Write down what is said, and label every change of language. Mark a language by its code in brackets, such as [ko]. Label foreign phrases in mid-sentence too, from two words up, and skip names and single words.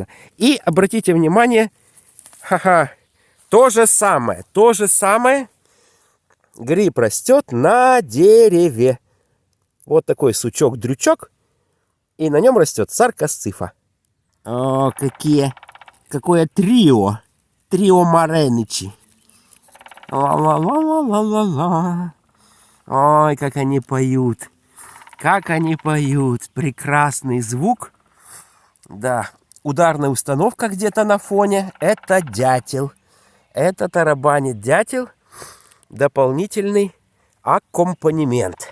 [ru] И обратите внимание, ха-ха, то же самое. Гриб растет на дереве. Вот такой сучок-дрючок, и на нем растет саркосыфа. О, какое трио! Трио Мареничи. Ла-ла-ла-ла-ла-ла-ла. Ой, как они поют. Как они поют. Прекрасный звук. Да. Ударная установка где-то на фоне. Это дятел. Это тарабанит дятел. Дополнительный аккомпанемент.